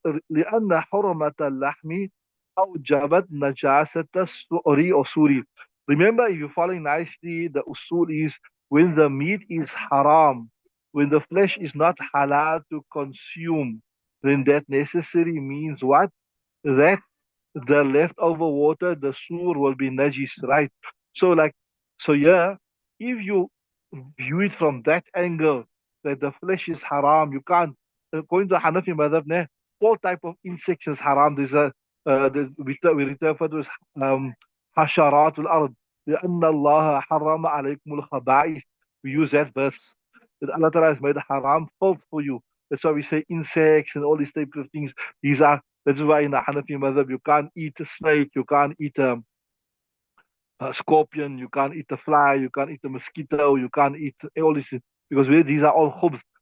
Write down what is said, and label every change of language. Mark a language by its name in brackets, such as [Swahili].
[Arabic] لأن حرمة اللحم أوجبت نجاسة السؤر [English] or suri. Remember, if you're following nicely, the usul is when the meat is haram, when the flesh is not halal to consume, then that necessary means what? That the leftover water, the sur will be najis, right? So like, so yeah, if you view it from that angle, that the flesh is haram, you can't, according to Hanafi madhab, all type of insects is haram. There's we refer to as [Arabic] حشرات الأرض لأن الله حرم عليكم الخبائث. [English] We use that verse that Allah Ta'ala has made haram fault for you. That's why we say insects and all these type of things. These are That is why in the Hanafi madhab you can't eat a snake, you can't eat a scorpion, you can't eat a fly, you can't eat a mosquito, you can't eat all these things, because these are all khubz.